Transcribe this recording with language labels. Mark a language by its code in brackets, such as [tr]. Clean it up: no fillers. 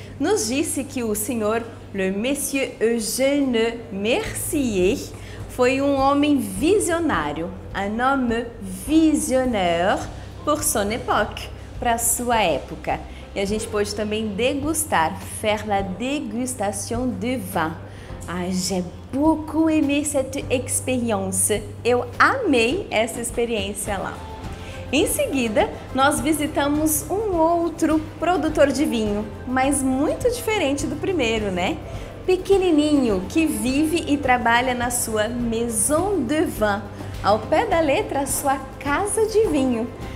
[pt] Nos disse que o senhor le Monsieur Eugène Mercier foi um homem visionário, [fr] un homme visionnaire pour son époque, [pt] para sua época. E a gente pôde também degustar, [fr] faire la dégustation de vin. Ah, j'ai beaucoup aimé cette expérience. [pt] Eu amei essa experiência lá. Em seguida, nós visitamos um outro produtor de vinho, mas muito diferente do primeiro, né? Pequenininho, que vive e trabalha na sua Maison de Vin, ao pé da letra, a sua casa de vinho.